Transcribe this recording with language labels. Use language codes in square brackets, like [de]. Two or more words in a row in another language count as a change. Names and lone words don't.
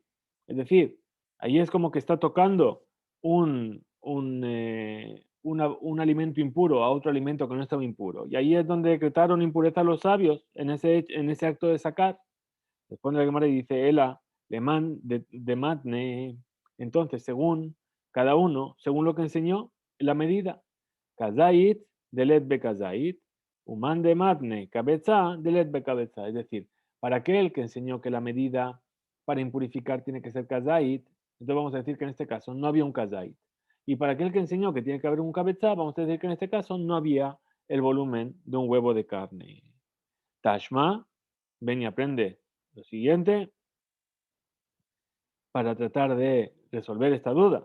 [es] Es decir, ahí es como que está tocando un alimento impuro a otro alimento que no estaba impuro. Y ahí es donde decretaron impureza los sabios en ese acto de sacar. Responde la Gemara y dice, [arc] Ela, leman de matne. [es] Entonces, según cada uno, según lo que enseñó, la medida. [arc] Kazait, delet be kazait, uman de matne, cabeza, delet be cabeza. [es] Es decir, para aquel que enseñó que la medida para impurificar tiene que ser kazait, entonces vamos a decir que en este caso no había un kazait. Y para aquel que enseñó que tiene que haber un cabeza, vamos a decir que en este caso no había el volumen de un huevo de carne. Tashma, ven y aprende lo siguiente para tratar de resolver esta duda.